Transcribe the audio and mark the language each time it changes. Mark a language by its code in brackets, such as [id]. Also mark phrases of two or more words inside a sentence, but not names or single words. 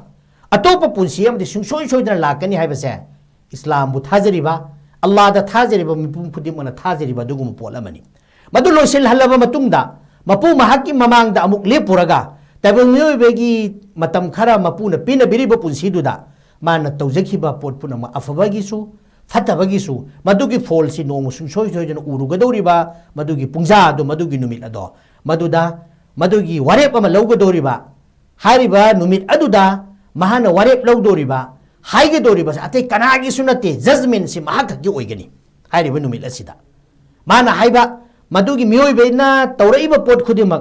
[mni] atopa punsi amadi suksoi soidana lakani haibase islam bu thajariba Allah da thajariba mipum khudimana thajariba dugum polamani madu losil halaba matungda mapu mahaki mamang da amuk lepuraga tabang miyoy begi matam khara mapu na pina biriba punsi duda mana tawjakhiba pot puna ma afabagi su fatabagi su madugi fall si nong sung soi soi jana uruga doriba madugi pungja do madugi numit ado maduda madugi warep ama lawga doriba hariba numit aduda mahana warep law doriba haiga doriba ate kanagi sunate judgment si mahakagi oigani hariba numit asida mana haiba madugi miyoy bena tawraiba pot khudimak